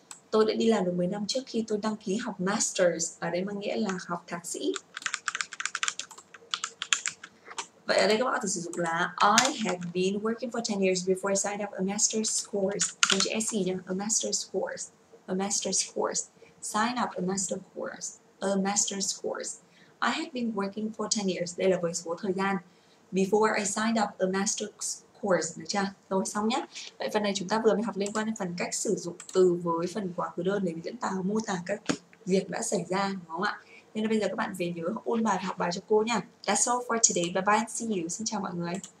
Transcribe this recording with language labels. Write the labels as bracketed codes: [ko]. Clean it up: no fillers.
[vi] Tôi đã đi làm được 10 năm trước khi tôi đăng ký học Masters. Ở đây mang nghĩa là học thạc sĩ. Vậy ở đây các bạn có thể sử dụng là [en] I have been working for 10 years before I signed up a master's course. [vi] Không chữ SC nhá. [en] A master's course. A master's course. Sign up a master's course. A master's course. I have been working for 10 years. [vi] Đây là với số thời gian. [en] Before I signed up a master's course. [vi] Được chưa? Rồi xong nhé. Vậy phần này chúng ta vừa mới học liên quan đến phần cách sử dụng từ với phần quá khứ đơn để diễn tả mô tả các việc đã xảy ra, đúng không ạ? Nên là bây giờ các bạn về nhớ ôn bài và học bài cho cô nha. [en] That's all for today. Bye bye and see you. [vi] Xin chào mọi người.